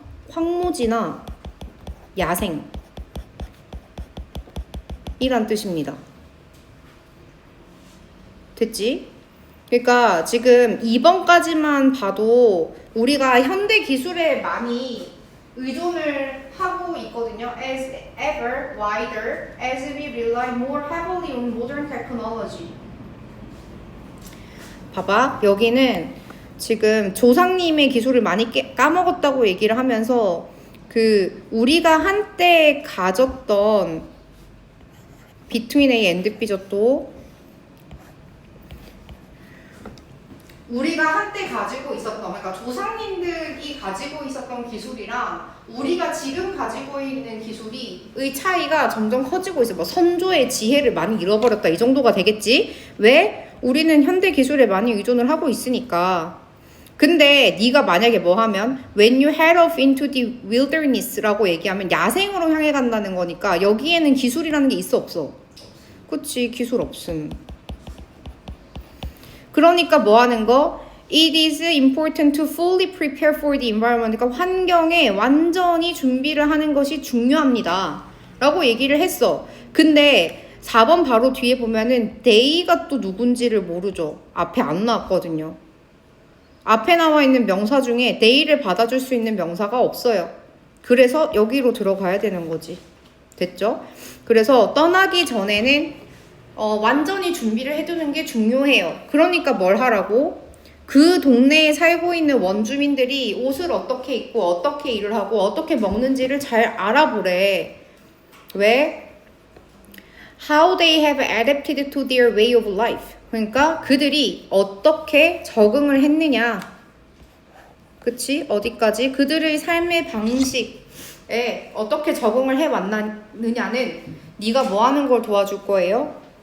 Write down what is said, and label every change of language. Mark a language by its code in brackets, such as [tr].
[ko] 황무지나 야생 이란 뜻입니다. 됐지? 그러니까 지금 2번까지만 봐도 우리가 현대 기술에 많이 의존을 하고 있거든요. [en] As ever wider as we rely more heavily on modern technology. [ko] 봐봐, 여기는 지금 조상님의 기술을 많이 까먹었다고 얘기를 하면서 그 우리가 한때 가졌던 [en] between A and B [ko] 죠. 또 우리가 한때 가지고 있었던, 그러니까 조상님들이 가지고 있었던 기술이랑 우리가 지금 가지고 있는 기술의 차이가 점점 커지고 있어. 뭐 선조의 지혜를 많이 잃어버렸다 이 정도가 되겠지. 왜? 우리는 현대 기술에 많이 의존을 하고 있으니까. 근데 네가 만약에 뭐 하면 [en] when you head off into the wilderness [ko] 라고 얘기하면 야생으로 향해 간다는 거니까 여기에는 기술이라는 게 있어 없어? 그치, 기술 없음. 그러니까 뭐 하는 거? [en] It is important to fully prepare for the environment. [ko] 그러니까 환경에 완전히 준비를 하는 것이 중요합니다. 라고 얘기를 했어. 근데 4번 바로 뒤에 보면은 they가 또 누군지를 모르죠. 앞에 안 나왔거든요. 앞에 나와 있는 명사 중에 they를 받아줄 수 있는 명사가 없어요. 그래서 여기로 들어가야 되는 거지. 됐죠? 그래서 떠나기 전에는 완전히 준비를 해두는 게 중요해요. 그러니까 뭘 하라고? 그 동네에 살고 있는 원주민들이 옷을 어떻게 입고 어떻게 일을 하고 어떻게 먹는지를 잘 알아보래. 왜? [en] How they have adapted to their way of life. [ko] 그러니까 그들이 어떻게 적응을 했느냐. 그치? 어디까지? 그들의 삶의 방식에 어떻게 적응을 해왔느냐는 네가 뭐 하는 걸 도와줄 거예요?